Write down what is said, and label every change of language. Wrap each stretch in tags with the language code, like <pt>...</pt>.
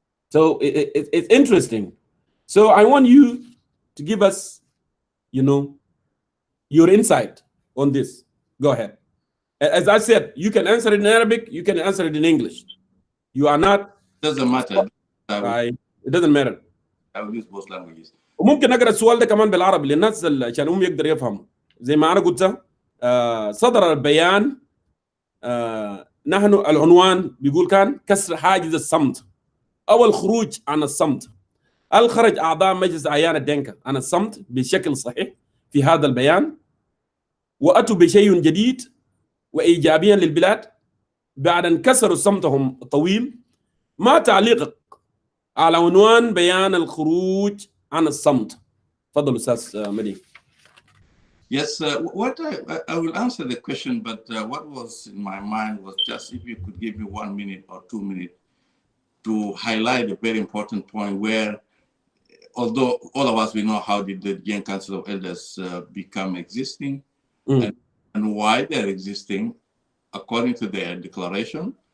<en>So it's interesting. So I want you to give us, your insight on this. Go ahead. As I said, you can answer it in Arabic, you can answer it in English. You are not. Doesn't matter. It doesn't matter. I will use both languages.</en> <ar>وممكن اقرا السؤال ده كمان بالعربي للناس عشان هم يقدروا يفهموا. زي ما انا قلت صدر البيان، نحن العنوان بيقول كان كسر حاجز الصمت او الخروج عن الصمت. هل خرج اعضاء مجلس اعيان الدينكا عن الصمت بشكل صحيح في هذا البيان واتوا بشيء جديد وايجابيا للبلاد بعد ان كسروا صمتهم الطويل؟ ما تعليقك على عنوان بيان الخروج عن الصمت؟ تفضل استاذ مدين.</ar> <en>Yes, what I will answer the question, but what was in my mind was just if you could give me 1 minute or 2 minutes to highlight a very important point where, although all of us, we know how did the Gen Council of Elders become existing and why they're existing according to their declaration.</en>